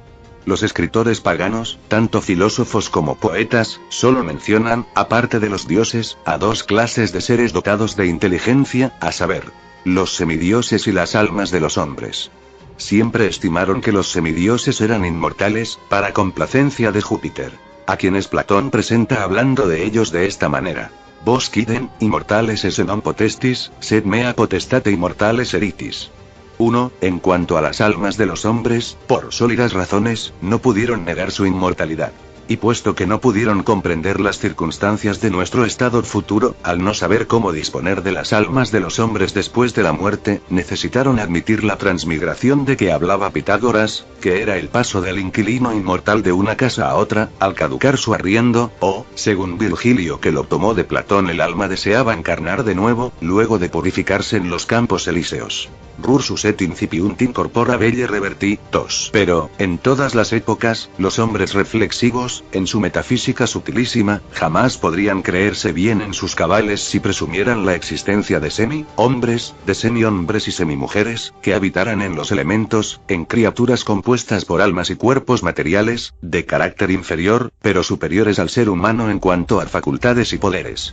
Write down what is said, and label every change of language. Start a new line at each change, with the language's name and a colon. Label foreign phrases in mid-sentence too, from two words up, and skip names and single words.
Spanish: Los escritores paganos, tanto filósofos como poetas, solo mencionan, aparte de los dioses, a dos clases de seres dotados de inteligencia, a saber, los semidioses y las almas de los hombres. Siempre estimaron que los semidioses eran inmortales, para complacencia de Júpiter, a quienes Platón presenta hablando de ellos de esta manera.
Latin: Vos quidem, immortales esse non potestis, sed mea potestate immortales eritis.
Spanish: 1. En cuanto a las almas de los hombres, por sólidas razones, no pudieron negar su inmortalidad. Y puesto que no pudieron comprender las circunstancias de nuestro estado futuro, al no saber cómo disponer de las almas de los hombres después de la muerte, necesitaron admitir la transmigración de que hablaba Pitágoras, que era el paso del inquilino inmortal de una casa a otra, al caducar su arriendo, o, según Virgilio que lo tomó de Platón, el alma deseaba encarnar de nuevo, luego de purificarse en los campos elíseos.
Latin: Rursus et incipiunt in corpora belle reverti, tos.
Spanish: Pero, en todas las épocas, los hombres reflexivos, en su metafísica sutilísima, jamás podrían creerse bien en sus cabales si presumieran la existencia de semi-hombres, de semi-hombres y semi-mujeres, que habitaran en los elementos, en criaturas compuestas por almas y cuerpos materiales, de carácter inferior, pero superiores al ser humano en cuanto a facultades y poderes.